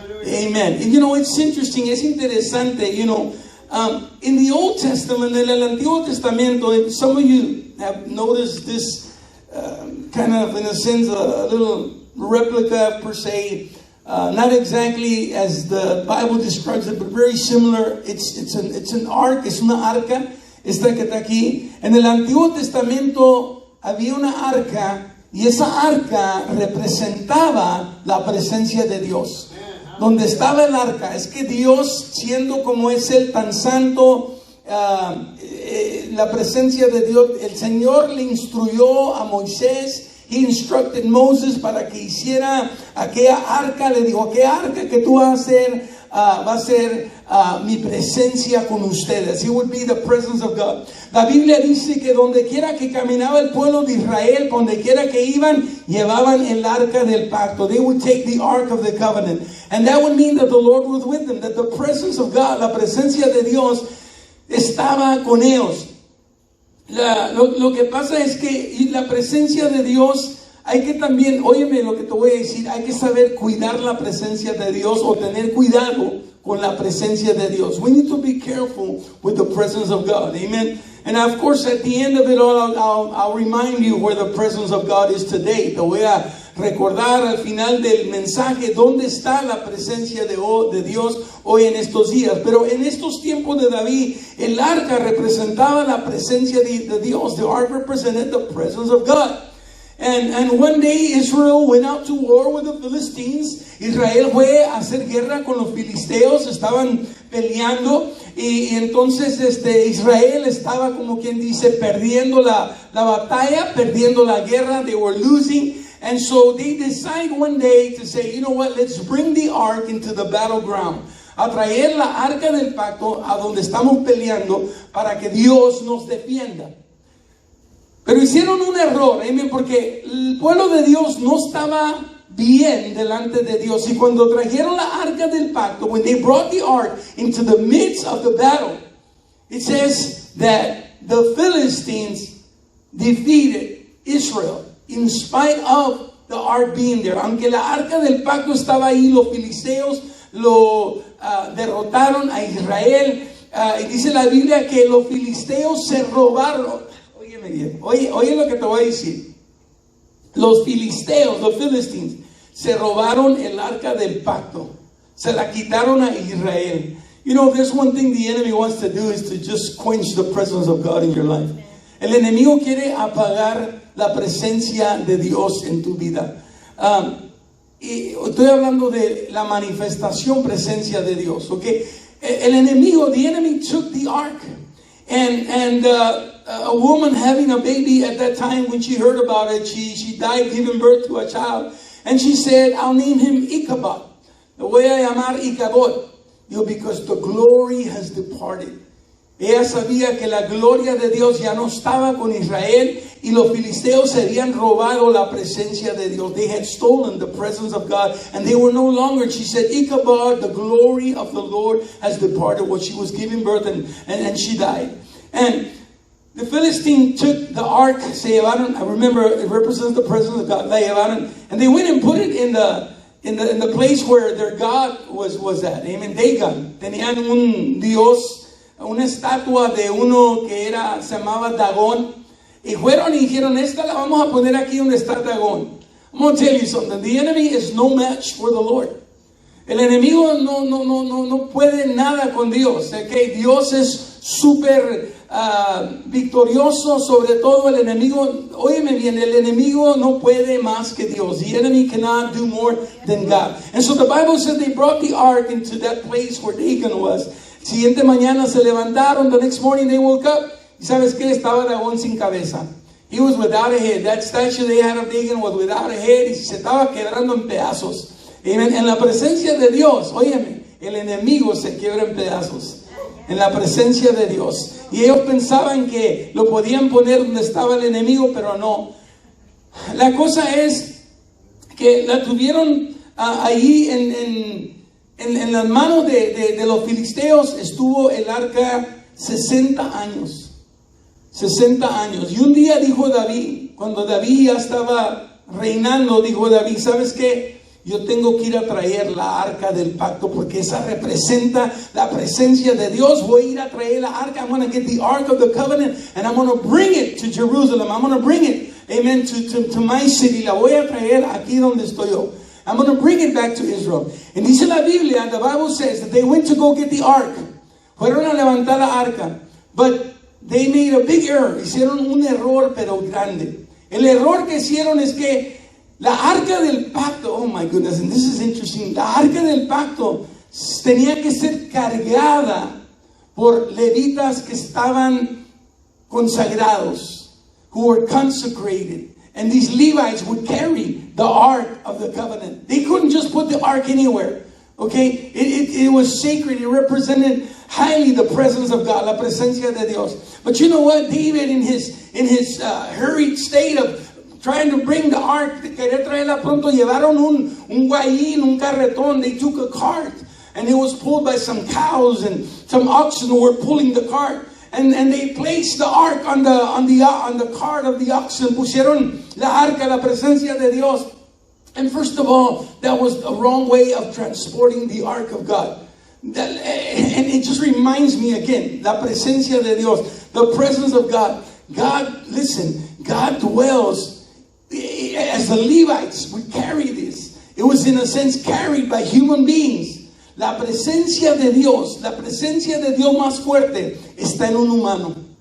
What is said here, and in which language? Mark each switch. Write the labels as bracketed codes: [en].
[en] Amen. And you know, it's interesting, [es] es interesante, [en] you know, in the Old Testament, [es] en el Antiguo Testamento, [en] some of you have noticed this kind of, in a sense, a little replica per se not exactly as the Bible describes it, but very similar. It's an ark, [es] es una arca, esta que está aquí. En el Antiguo Testamento había una arca, y esa arca representaba la presencia de Dios. Donde estaba el arca, es que Dios, siendo como es Él tan santo, la presencia de Dios, el Señor le instruyó a Moisés. [en] He instructed Moses [es] para que hiciera aquella arca. Le dijo, aquella arca que tú vas a hacer, va a ser mi presencia con ustedes. [en] It would be the presence of God. [es] La Biblia dice que donde quiera que caminaba el pueblo de Israel, donde quiera que iban, llevaban el arca del pacto. [en] They would take the ark of the covenant. And that would mean that the Lord was with them, that the presence of God, [es] la presencia de Dios, estaba con ellos. Lo que pasa es que la presencia de Dios, hay que también, óyeme lo que te voy a decir, hay que saber cuidar la presencia de Dios o tener cuidado con la presencia de Dios. [en] We need to be careful with the presence of God. Amen. And of course, at the end of it all, I'll remind you where the presence of God is today. [es] Te voy a recordar al final del mensaje dónde está la presencia de Dios hoy en estos días. Pero en estos tiempos de David, el arca representaba la presencia de Dios. [en] The ark represented the presence of God. And one day Israel went out to war with the Philistines. [es] Israel fue a hacer guerra con los filisteos, estaban peleando, y entonces Israel estaba, como quien dice, perdiendo la batalla, perdiendo la guerra. [en] They were losing. And so they decide one day to say, you know what, let's bring the ark into the battleground. [es] A traer la arca del pacto a donde estamos peleando para que Dios nos defienda. Pero hicieron un error, ¿eh? Porque el pueblo de Dios no estaba bien delante de Dios. Y cuando trajeron la arca del pacto, [en] when they brought the ark into the midst of the battle, it says that the Philistines defeated Israel in spite of the ark being there. [es] Aunque la arca del pacto estaba ahí, los filisteos lo derrotaron a Israel. Y dice la Biblia que los filisteos se robaron. Oye lo que te voy a decir. Los filisteos, los Philistines, se robaron el arca del pacto. Se la quitaron a Israel. [en] You know, there's one thing the enemy wants to do is to just quench the presence of God in your life. [es] El enemigo quiere apagar la presencia de Dios en tu vida. Y estoy hablando de la manifestación presencia de Dios, ¿ok? El enemigo, [en] the enemy took the ark. And a woman having a baby at that time, when she heard about it, she died giving birth to a child. And she said, I'll name him Ichabod. [es] Lo voy a llamar Ichabod. [en] Because the glory has departed. [es] Ella sabía que la gloria de Dios ya no estaba con Israel, y los filisteos se habían robado la presencia de Dios. [en] They had stolen the presence of God, and they were no longer. She said, Ichabod, the glory of the Lord has departed. Well, she was giving birth, and she died. And the Philistine took the ark, [es] se llevaron, [en] I remember it represents the presence of God, [es] la llevaron, [en] and they went and put it in the place where their God was at. Amen. Dagon. [es] Tenían un Dios, una estatua de uno que se llamaba Dagón, y fueron y dijeron, esta la vamos a poner aquí donde está Dagón. [en] I'm going to tell you something. The enemy is no match for the Lord. [es] El enemigo no puede nada con Dios. Okay? Dios es súper victorioso sobre todo el enemigo. Óyeme bien, el enemigo no puede más que Dios. [en] The enemy cannot do more than God. And so the Bible said they brought the ark into that place where Dagon was. [es] Siguiente mañana se levantaron. [en] The next morning they woke up. [es] ¿Y sabes qué? Estaba Dagón sin cabeza. [en] He was without a head. That statue they had of Dagon was without a head. [es] Y se estaba quebrando en pedazos. Amen. En la presencia de Dios, óyeme, el enemigo se quiebra en pedazos. En la presencia de Dios. Y ellos pensaban que lo podían poner donde estaba el enemigo, pero no. La cosa es que la tuvieron ahí en las manos de los filisteos. Estuvo el arca 60 años. 60 años. Y un día dijo David, cuando David ya estaba reinando, dijo David, ¿sabes qué? Yo tengo que ir a traer la arca del pacto, porque esa representa la presencia de Dios. Voy a ir a traer la arca. [en] I'm going to get the ark of the covenant, and I'm going to bring it to Jerusalem. I'm going to bring it, amen, to my city. [es] La voy a traer aquí donde estoy yo. [en] I'm going to bring it back to Israel. And [es] dice la Biblia, [en] the Bible says that they went to go get the ark. [es] Fueron a levantar la arca. [en] But they made a big error. [es] Hicieron un error, pero grande. El error que hicieron es que la arca del pacto, [en] oh my goodness, and this is interesting. [es] La arca del pacto tenía que ser cargada por levitas que estaban consagrados, [en] who were consecrated. And these Levites would carry the ark of the covenant. They couldn't just put the ark anywhere. Okay? It was sacred. It represented highly the presence of God, [es] la presencia de Dios. [en] But you know what? David, in his hurried state of trying to bring the ark, [es] querer traerla pronto, llevaron un guayín, un carretón. [en] They took a cart, and it was pulled by some cows, and some oxen who were pulling the cart. And they placed the ark on the cart of the oxen. [es] Pusieron la arca, la presencia de Dios. [en] And first of all, that was a wrong way of transporting the ark of God. And it just reminds me again, [es] la presencia de Dios, [en] the presence of God. God, listen, God dwells, as the Levites would carry this. It was in a sense carried by human beings. [es] La presencia de Dios más fuerte está en un humano.